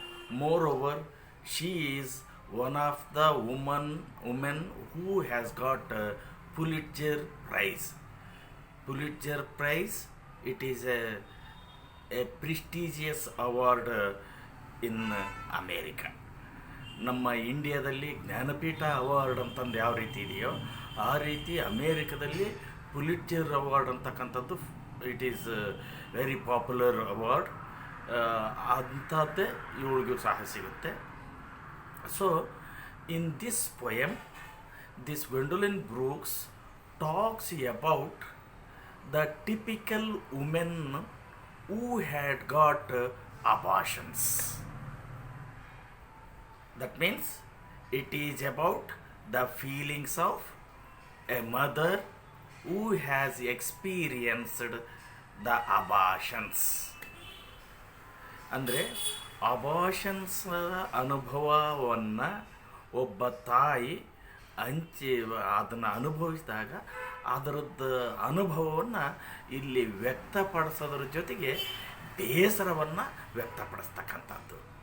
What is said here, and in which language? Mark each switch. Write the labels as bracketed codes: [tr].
[en] Moreover, she is one of the women who has got a Pulitzer Prize. Pulitzer Prize, it is a prestigious award in America. [kn] ನಮ್ಮ ಇಂಡಿಯಾದಲ್ಲಿ Jnanpith award ಅಂತಂದು ಯಾವ ರೀತಿ ಇದೆಯೋ ಆ ರೀತಿ ಅಮೇರಿಕದಲ್ಲಿ ಪುಲಿಟ್ಜರ್ ಅವಾರ್ಡ್ ಅಂತಕ್ಕಂಥದ್ದು [en] It is very popular award. [kn] ಅಂಥದ್ದೇ ಇವಳಿಗೂ ಸಹ ಸಿಗುತ್ತೆ. [en] So in this poem, this Gwendolyn Brooks talks about the typical women who had got abortions. That means it is about the feelings of a mother who has experienced the abortions. [kn] ಅಂದರೆ abortions ಅನುಭವವನ್ನು ಒಬ್ಬ ತಾಯಿ ಅದನ್ನು ಅನುಭವಿಸಿದಾಗ ಅದರದ್ದು ಅನುಭವವನ್ನು ಇಲ್ಲಿ ವ್ಯಕ್ತಪಡಿಸೋದ್ರ ಜೊತೆಗೆ ಬೇಸರವನ್ನು ವ್ಯಕ್ತಪಡಿಸ್ತಕ್ಕಂಥದ್ದು.